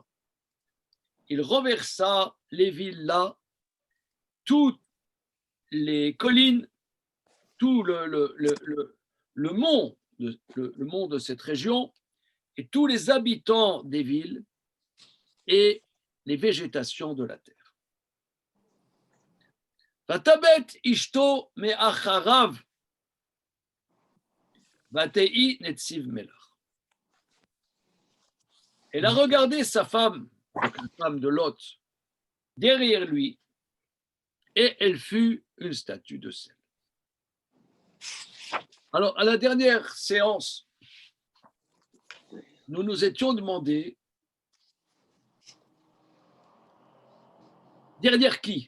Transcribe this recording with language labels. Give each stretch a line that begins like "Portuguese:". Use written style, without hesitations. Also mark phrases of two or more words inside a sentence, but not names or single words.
French: Il renversa les villes là, toutes les collines, tout le mont de cette région, et tous les habitants des villes et les végétations de la terre.
Hebrew: ותבט אשתו מאחריו ותהי נציב מלח.
French: Elle a regardé sa femme, donc la femme de Lot, derrière lui, et elle fut une statue de sel. Alors, à la dernière séance, nous nous étions demandé derrière qui?